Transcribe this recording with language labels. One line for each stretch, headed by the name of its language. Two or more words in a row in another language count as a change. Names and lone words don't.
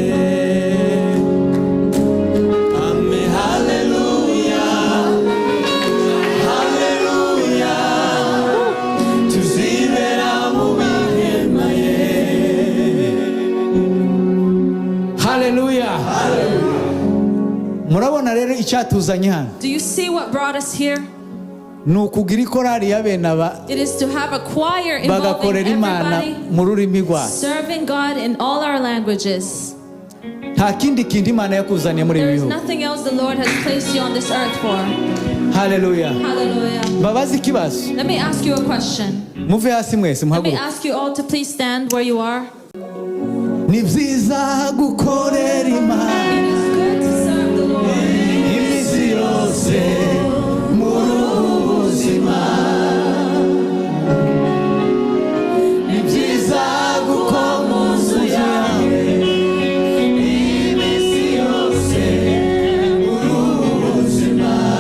Kinyarwanda: Amen. Hallelujah. Hallelujah. Tuzibera mu mahema ye. Hallelujah. Murabona rero icyatuzanye hano
English: Do you see what brought us here?
Kinyarwanda: ni ukugira ikorari y'abena
English: It is to have a choir involving
Kinyarwanda: bagakorera Imana
English: everybody,
Kinyarwanda: mu rurimi rwayo.
English: serving God in all our languages.
Kinyarwanda: Nta kindi kintu Imana yakuzaniye muri
English: There
Kinyarwanda: ibi
English: is
Kinyarwanda: bihugu.
English: nothing else the Lord has placed you on this earth for.
Kinyarwanda: Hallelujah. Hallelujah. Babaze ikibazo.
English: Let me ask you a question.
Kinyarwanda: Muve hasi mwese
English: Let me
Kinyarwanda: muhaguruke.
English: ask you all to please stand where you are.
Kinyarwanda: Ni byiza gukorera Imana
English: It is good to serve the Lord
Kinyarwanda: iminsi yose muri ubu buzima. Ni byiza gukora mu nzu yawe iminsi yose muri ubu buzima.